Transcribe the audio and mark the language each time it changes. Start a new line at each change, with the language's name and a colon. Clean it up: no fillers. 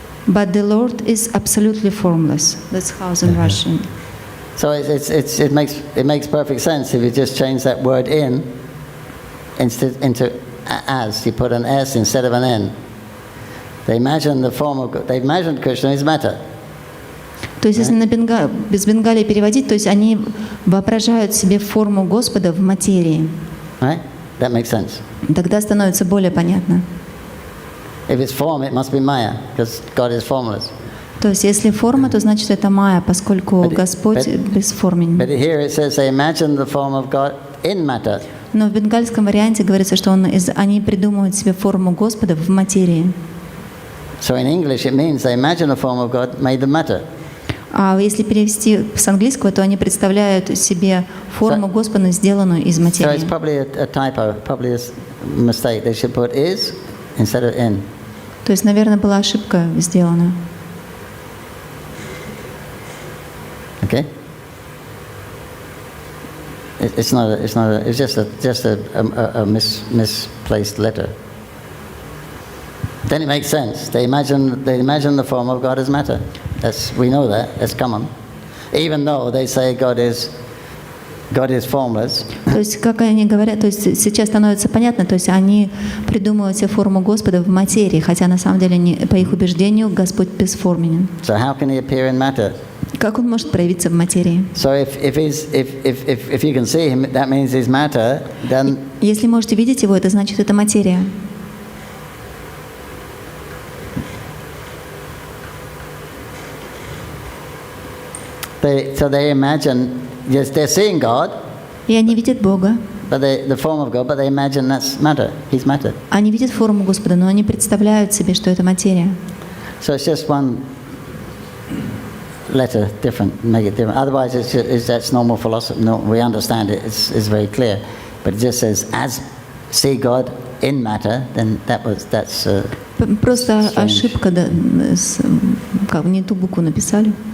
English: But the Lord is absolutely formless. That's how it's in Russian. So it makes perfect sense if you just change that word in into as. You put an S instead of an N. They imagine the form of God. They imagined Krishna is matter.
Russian: То есть, если без Бенгалии переводить, то есть они воображают себе форму Господа в материи.
English: Right? That makes sense.
Russian: Тогда становится более понятно.
English: If it's form, it must be Maya, because God is formless.
Russian: То есть, если форма, то значит это майя, поскольку Господь бесформенен.
English: But here it says they imagine the form of God in matter.
Russian: Но в бенгальском варианте говорится, что они придумывают себе форму Господа в материи.
English: So in English it means they imagine the form of God made of matter.
Russian: А если перевести с английского, то они представляют себе форму Господа, сделанную из
English: So
Russian: материи.
English: it's probably a typo, probably a mistake. They should put is instead of in.
Russian: То есть, наверное, была ошибка сделана.
English: Okay. It's just a misplaced letter. Then it makes sense. They imagine the form of God as matter. We know that. That's common. Even though they say God is formless.
Russian: То есть, как они говорят, то есть сейчас становится понятно, то есть они придумывают себе форму Господа в материи, хотя на самом деле, по их убеждению, Господь бесформенен.
English: So how can he appear in matter?
Russian: Как он может проявиться в материи?
English: So if you can see him, that means he's matter. Then
Russian: если можете видеть его, это значит это материя.
English: They imagine, yes, they're seeing God.
Russian: И они видят Бога.
English: But the form of God, but they imagine that's matter. He's matter.
Russian: Они видят форму Господа, но они представляют себе, что это материя.
English: So it's just one letter different, make it different. Otherwise, that's normal philosophy. No, we understand it. It's very clear. But it just says, as see God in matter, then that's.
Russian: Просто ошибка, да, как не ту букву написали.